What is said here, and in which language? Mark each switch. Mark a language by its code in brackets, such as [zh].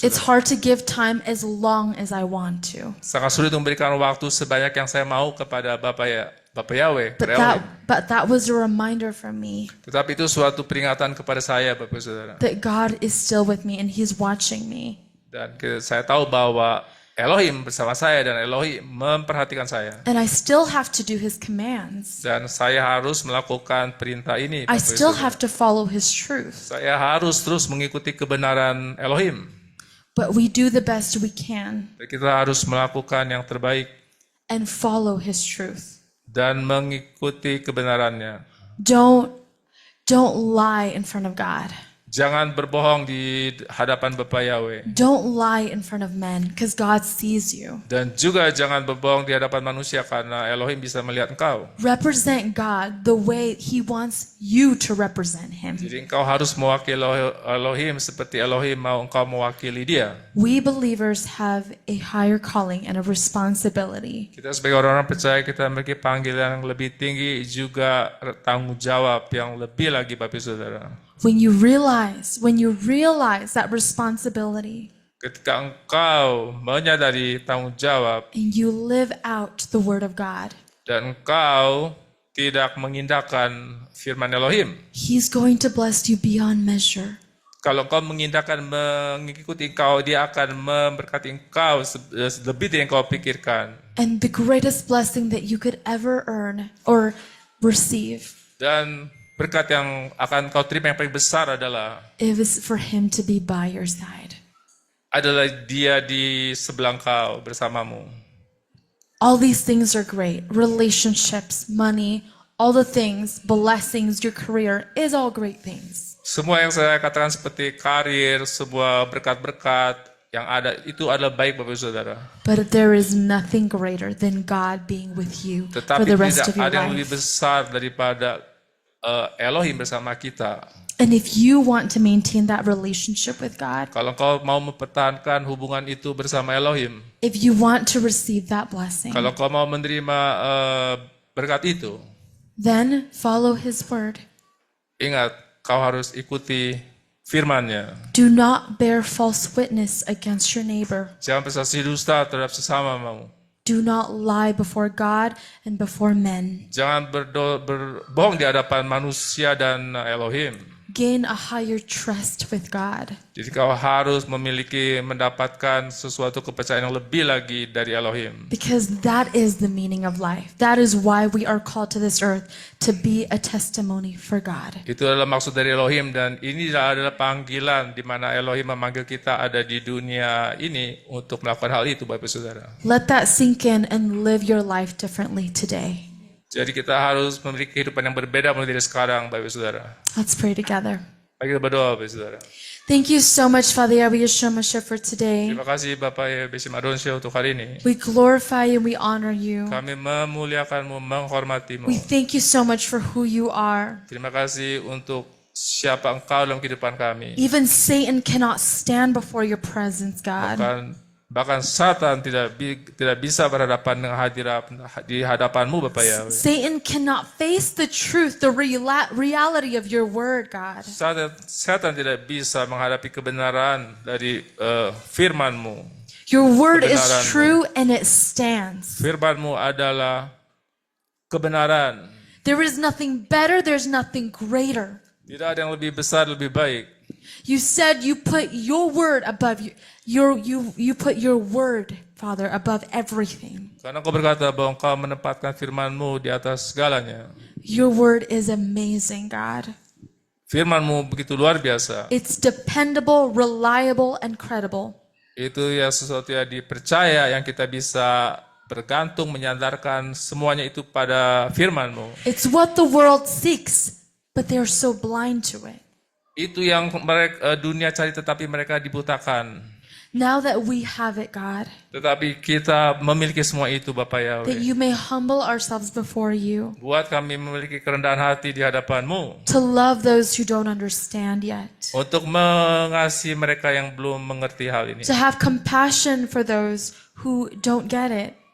[en] It's [id] Saudara. [en] hard to give time as long as I want to. [id] Sangat sulit memberikan waktu sebanyak yang saya mau kepada Bapak Yahweh, Elohim. [en] But that was a reminder for me [id] Tetapi itu suatu peringatan kepada saya, Bapak Saudara. [en] that God is still with me and He's watching me. [id] Dan saya tahu bahwa Elohim bersama saya dan Elohim memperhatikan saya. [en] And I still have to do His commands. [id] Dan saya harus melakukan perintah ini. [en] I [id] Bapak [en] still [id] Saudara. [en] have to follow His truth. [id] Saya harus terus mengikuti kebenaran Elohim. [en] But we do the best we can [id] Kita harus melakukan yang terbaik [en] and follow His truth. [id] dan mengikuti kebenarannya. [en] Don't lie in front of God. [id] Jangan berbohong di hadapan Bapa Yahweh. [en] Don't lie in front of men because God sees you. [id] Dan juga jangan berbohong di hadapan manusia karena Elohim bisa melihat engkau. [en] Represent God the way He wants you to represent Him. [id] Jadi engkau harus mewakili Elohim seperti Elohim mau engkau mewakili dia. [en] We believers have a higher calling and a responsibility. [id] Kita sebagai orang-orang percaya kita memiliki panggilan yang lebih tinggi, juga tanggung jawab yang lebih lagi Bapak Saudara. [en] When you realize that responsibility [id] Ketika engkau menyadari tanggung jawab [en] and you live out the word of God, [id] dan engkau tidak mengindahkan firman Elohim. [en] He's going to bless you beyond measure. [id] Kalau engkau mengindahkan, mengikuti engkau, dia akan memberkati engkau lebih dari yang kau pikirkan. [en] And the greatest blessing that you could ever earn or receive [id] Dan berkat yang akan kau terima yang paling besar adalah [en] is for Him to be by your side. [id] dia di sebelah kau bersamamu. [en] All these things are great. Relationships, money, all the things, blessings, your career is all great things. [id] Semua yang saya katakan seperti karir, sebuah berkat-berkat yang ada itu adalah baik Bapak Saudara. [en] But there is nothing greater than God being with you for [id] Tetapi [en] the rest of [id] tidak [en] your [id] ada yang lebih [en] life. [id] besar daripada Elohim bersama kita. [en] And if you want to maintain that relationship with God, [id] Kalau kau mau mempertahankan hubungan itu bersama Elohim, [en] if you want to receive that blessing, [id] kalau kau mau menerima berkat itu, [en] then follow His word. [id] ingat kau harus ikuti firman-Nya. [en] Do not bear false witness against your neighbor. [id] Jangan bersaksi dusta terhadap sesamamu. [en] Do not lie before God and before men. [id] Jangan berbohong di hadapan manusia dan Elohim. [en] Gain a higher trust with God. [id] Jadi kau harus mendapatkan sesuatu kepercayaan yang lebih lagi dari Elohim. [en] Because that is the meaning of life. That is why we are called to this earth, to be a testimony for God. [id] Itu adalah maksud dari Elohim, dan ini adalah panggilan di mana Elohim memanggil kita ada di dunia ini untuk melakukan hal itu, Bapak Saudara. [en] Let that sink in and live your life differently today. [id] Jadi kita harus memiliki kehidupan yang berbeda mulai dari sekarang, Bapak Saudara. [en] Let's pray together. [id] Mari kita berdoa, Bapak Saudara. [en] Thank you so much, Father Yahweh Yeshua Mashiach, for today. [id] Terima kasih Bapak Yesim Adonsia untuk hari ini. [en] We glorify you and we honor you. [id] Kami memuliakanmu, menghormatimu. [en] We thank you so much for who you are. [id] Terima kasih untuk siapa engkau dalam kehidupan kami. [en] Even Satan cannot stand before your presence, God. [id] Bahkan Satan tidak bisa berhadapan dengan di hadapanmu, Bapak Yahweh. [en] Satan cannot face the truth, the reality of your word, God. [id] Satan tidak bisa menghadapi kebenaran dari firman-Mu. [en] Your word is [id] Kebenaran-Mu. [en] true and it stands. [id] Firman-Mu adalah kebenaran. [en] There is nothing better, there's nothing greater. [id] Tidak ada yang lebih besar, lebih baik. [en] You said you put your word above you put your word, Father, above everything. [id] Karena Engkau berkata bahwa Engkau menempatkan firman-Mu di atas segalanya. [en] Your word is amazing, God. [id] Firman-Mu begitu luar biasa. [en] It's dependable, reliable, and credible. [id] Itu ya sesuatu yang dipercaya, yang kita bisa bergantung, menyandarkan semuanya itu pada firman-Mu. [en] It's what the world seeks, but they're so blind to it. [id] Itu yang dunia cari tetapi mereka dibutakan. [en] Now that we have it, God, [id] Tetapi kita memiliki semua itu, Bapak Yahweh. [en] you may humble ourselves before you, [id] Buat kami memiliki kerendahan hati di hadapan-Mu. [en] to love those who don't understand yet, [id] Untuk mengasihi mereka yang belum mengerti hal ini. [en] to have compassion for those who don't get it,